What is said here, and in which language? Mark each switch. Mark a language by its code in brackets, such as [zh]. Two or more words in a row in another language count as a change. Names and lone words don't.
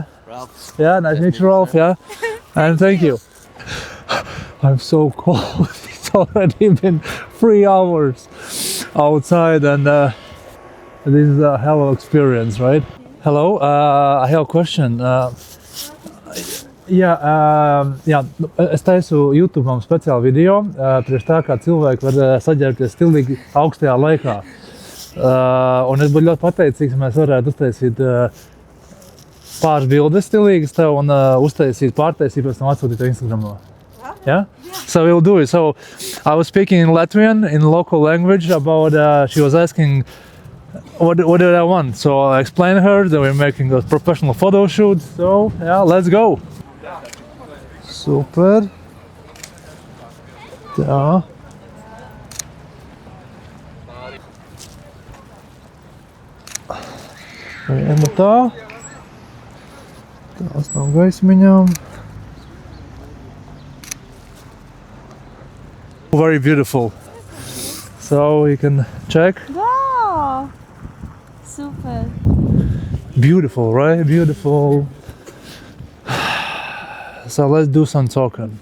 [en] Ralph. Yeah, nice to meet you, Rolf. Yeah, and thank you. I'm so cold. It's already been 3 hours outside, and this is a hell of an experience, right? Hello, I have a question. [lv] Es taisu YouTube speciālu video, priekš tā kā cilvēki var saģērbties stilīgi augstajā laikā. Un es būtu ļoti pateicīgs, ja mēs varētu uztaisīt pāris bildes stilīgas tev un uztaisīt pārtaisīt, pēc tam atsūtīt tev Instagramā. [en] Yeah? So we'll do it. So I was speaking in Latvian, in local language about, she was asking what did I want. So I explained her that we're making a professional photo shoot. So yeah, let's go. Super. [lv] Tā. Viena tā. Tās nav gaismiņām. [en] Very beautiful. So you can check. Wow! Super. Beautiful, right? Beautiful. So let's do some talking.